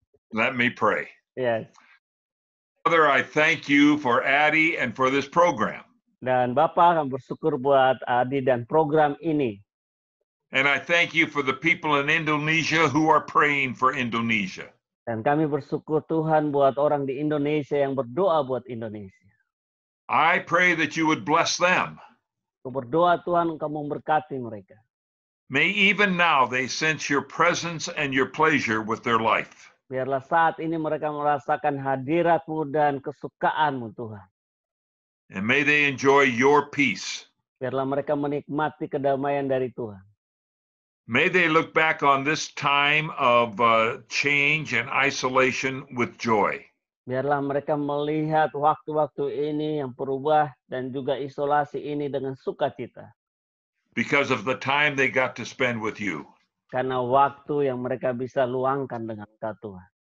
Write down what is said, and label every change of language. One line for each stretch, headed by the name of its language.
English: Let me pray. Yes. Father, I thank you for Addie and for this program.
Indonesian: Dan Bapak kami bersyukur buat Adi dan program ini.
English: And I thank you for the people in Indonesia who are praying for Indonesia.
Indonesian: Dan kami bersyukur Tuhan buat orang di Indonesia yang berdoa buat Indonesia.
English: I pray that you would bless them.
Indonesian: Aku berdoa Tuhan Engkau memberkati mereka.
English: May even now they sense your presence and your pleasure with their life.
Indonesian: Biarlah saat ini mereka merasakan hadirat-Mu dan kesukaan-Mu Tuhan.
English: And may they enjoy your peace.
Indonesian: Biarlah mereka menikmati kedamaian dari Tuhan.
English: May they look back on this time of change and isolation with joy.
Indonesian: Biarlah mereka melihat waktu-waktu ini yang berubah dan juga isolasi ini dengan sukacita.
English: Because of the time they got to spend with you.
Indonesian: Karena waktu yang mereka bisa luangkan dengan Engkau Tuhan.